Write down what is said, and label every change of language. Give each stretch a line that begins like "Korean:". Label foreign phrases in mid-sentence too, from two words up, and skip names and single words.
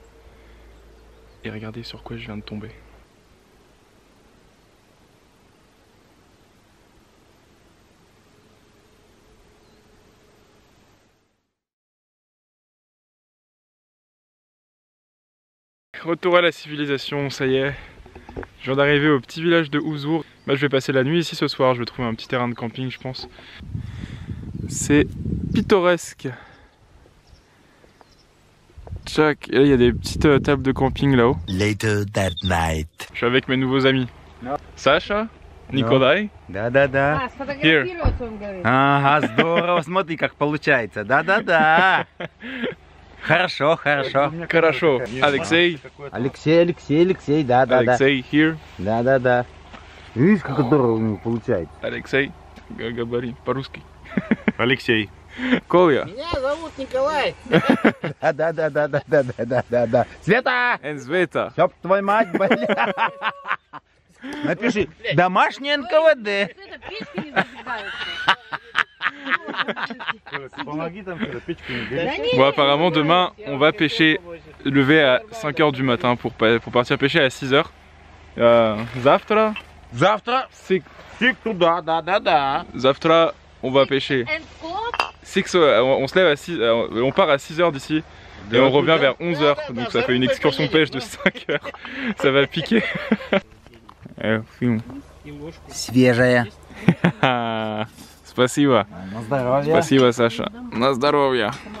French: Et regardez sur quoi je viens de tomber. Retour à la civilisation, ça y est. Je viens d'arriver au petit village de Huzur. Bah, je vais passer la nuit ici ce soir, je vais trouver un petit terrain de camping je pense. C'est pittoresque. Tchac, et là il y a des petites tables de camping là-haut.
English: Later that night.
French: Je suis avec mes nouveaux amis. Sacha,
Russian: Николай. Да-да-да. Here. Ага, здорово, смотри, как получается. Да-да-да. Хорошо, хорошо. Хорошо. Алексей. Алексей, да-да-да. Алексей, here. Да-да-да. Видишь, как здорово у него получается. Алексей, говори по-русски. Алексей. Коля. Меня зовут Николай. Да-да-да. Света! Света. Чтоб твою мать, бля. Напиши, домашний НКВД.
French: Bon, apparemment demain on va pêcher, lever à 5 h du matin pour partir pêcher à 6 h.
Russian: Завтра. Завтра. Туда, да-да-да.
French: Завтра on va pêcher. On se lève à 6, on part à 6 h d'ici et on revient vers 11 h. Donc ça fait une excursion pêche de 5 h. Ça va piquer.
Russian: Свежая. Спасибо. На здоровье. Спасибо, Саша. На здоровье.